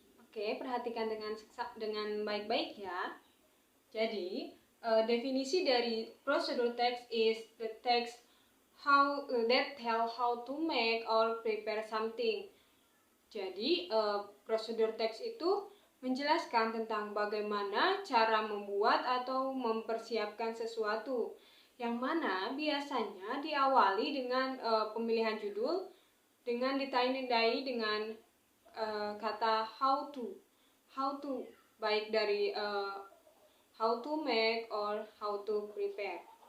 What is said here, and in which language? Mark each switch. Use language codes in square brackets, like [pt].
[id] Oke, perhatikan dengan baik-baik ya. Jadi, definisi dari prosedur [en] text is the text that tell how to make or prepare something. [id] Jadi, prosedur teks itu menjelaskan tentang bagaimana cara membuat atau mempersiapkan sesuatu, yang mana biasanya diawali dengan pemilihan judul dengan ditandai dengan kata [en] how to, baik dari how to make or how to prepare.